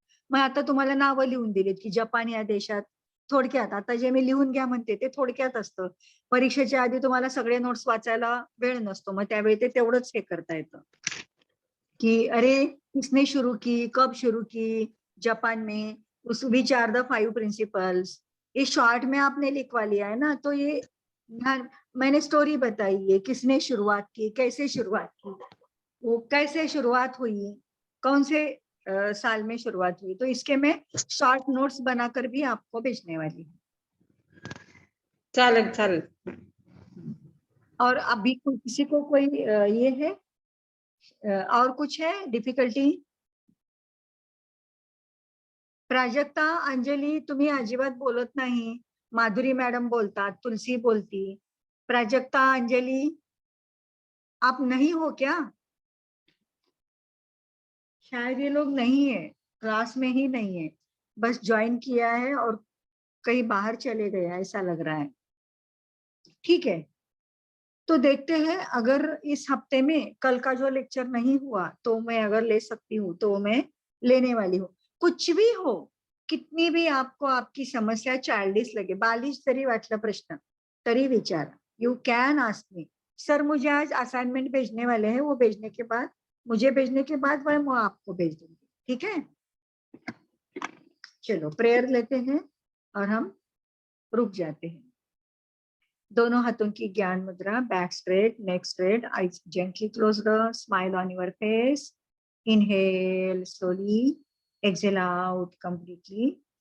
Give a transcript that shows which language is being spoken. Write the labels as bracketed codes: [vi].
[mr] मग आता तुम्हाला नावं लिहून दिलीत की जपान या देशात. थोडक्यात आता जे मी लिहून घ्या म्हणते ते थोडक्यात असतं. परीक्षेच्या आधी तुम्हाला सगळे नोट्स वाचायला वेळ नसतो, मग त्यावेळी ते तेवढंच हे करता येतं कि [hi] अरे किसने शुरू की, कब शुरू की जापान में, [en] उस which are the 5 principles. [hi] ये शॉर्ट में आपने लिखवा लिया है ना, तो ये मैंने स्टोरी बताई है, किसने शुरुआत की, कैसे शुरुआत की, वो कैसे शुरुआत हुई, कौन से साल में शुरुआत हुई. तो इसके मैं शॉर्ट नोट्स बनाकर भी आपको भेजने वाली हूँ. [mr] चालेल. [hi] और अभी किसी को कोई ये है और कुछ है डिफिकल्टी? [mr] प्राजक्ता, अंजली, तुम्ही अजिबात बोलत नाही. माधुरी मॅडम बोलतात, तुलसी बोलती. [hi] प्राजक्ता, अंजली, आप नहीं हो क्या? शायद ये लोग नहीं है, क्लास में ही नहीं है, बस ज्वाइन किया है और कहीं बाहर चले गए, ऐसा लग रहा है। ठीक है, तो देखते हैं, अगर इस हफ्ते में कल का जो लेक्चर नहीं हुआ तो मैं अगर ले सकती हूँ तो मैं लेने वाली हूँ। कुछ भी हो, कितनी भी आपको आपकी समस्या चाइल्डिश लगे, [mr] बालिश जरी वाटला प्रश्न तरी विचारा, [en] You can ask me. [hi] Sir मुझे आज असाइनमेंट भेजने वाले हैं, वो भेजने के बाद, मुझे भेजने के बाद मैं आपको भेज दूंगी, ठीक है। चलो प्रेयर लेते हैं और हम रुक जाते हैं। दोनों हाथों की ज्ञान मुद्रा, back straight, neck straight, [en] eyes gently closed, smile on your face. Inhale slowly, exhale out completely.